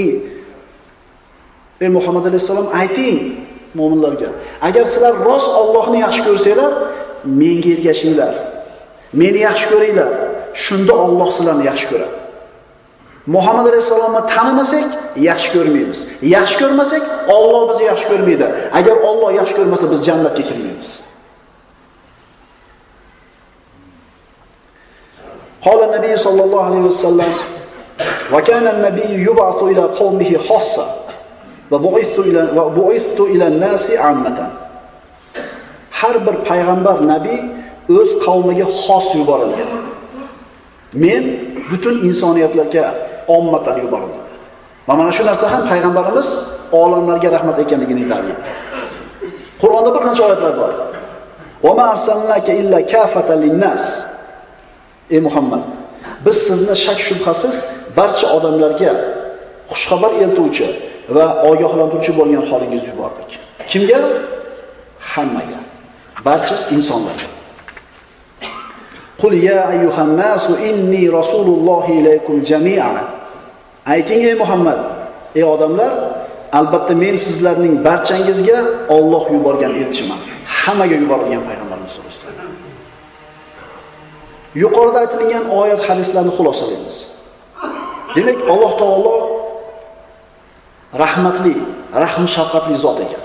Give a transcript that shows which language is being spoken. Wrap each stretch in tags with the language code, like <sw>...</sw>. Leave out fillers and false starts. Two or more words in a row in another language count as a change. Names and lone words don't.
<uz>Ey Muhammad alayhisalom, ayting mu'minlarga, agar sizlar rost Allohni yaxshi ko'rsanglar, menga ergashinglar. Meni yaxshi ko'ringlar. Shunda Alloh sizlarni yaxshi ko'radi. Muhammad alayhisalomni tanimasak, yaxshi ko'rmaymiz. Yaxshi ko'rmasak, Alloh bizni yaxshi ko'rmaydi. Agar Alloh yaxshi ko'rmasa, biz jannatga kirmaymiz.</uz> <ar>قال النبي صلى الله عليه وسلم وكان النبي يبعث إلى قومه خاصة وبعثت إلى الناس عامة.</ar> <uz>Har bir payg'ambar nabiy o'z qavmiga xos yuborilgan. Men butun insoniyatlarga ommatan yuborildim. Mana shu narsa ham payg'ambarimiz olamlarga rahmat ekanligini ta'kid etdi. Qur'onda bir qancha oyatlar bor.</uz> <ar>"وما أرسلناك إلا كافة للناس."</ar> <uz>Ey Muhammad, biz sizni shak shubhasiz barcha odamlarga xushxabar eltuvchi va ogohlantiruvchi bo'lgan holingiz yubordik. Kimga? Hammaga, barcha insonlarga.</uz> <ar>قل يا أيها الناس إني رسول الله إليكم جميعا.</ar> <uz>Ayting ey Muhammad, ey odamlar, albatta men sizlarning barchangizga Alloh yuborgan elchiman. Hammaga yuborilgan payg'ambarimiz</uz> <ar>sollallohu alayhi vasallam.</ar> <uz>Yuqorida aytilgan oyat hadislarni xulosalaymiz. Demak, Alloh taolo rahmatli, rahm shafqatli zot ekan.</uz>